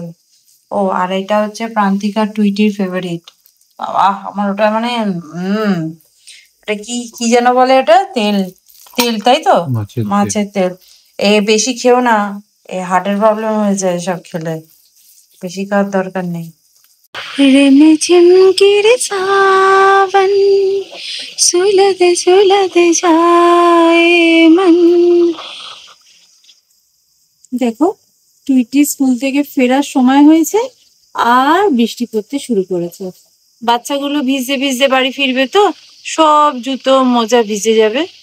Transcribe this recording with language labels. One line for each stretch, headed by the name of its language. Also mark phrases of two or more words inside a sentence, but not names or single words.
Bangla: ও আর এটা হচ্ছে প্রান্তিকা টুইটির ফেভারিট। বাবা, আমার ওটা মানে এটা কি কি যেন বলে, এটা তেল তেল, তাই তো, মাছের তেল। এ বেশি খেও না, হার্টের প্রবলেম হয়ে যায় সব খেলে, বেশি খাওয়ার দরকার নেই।
Hindi: रिमझिम गिरे सावन सुलगते सुलगते जाए मन।
Bangla: দেখো, টুইটি স্কুল থেকে ফেরার সময় হয়েছে, আর বৃষ্টি পড়তে শুরু করেছে। বাচ্চাগুলো ভিজে ভিজে বাড়ি ফিরবে, তো সব জুতো মোজা ভিজে যাবে।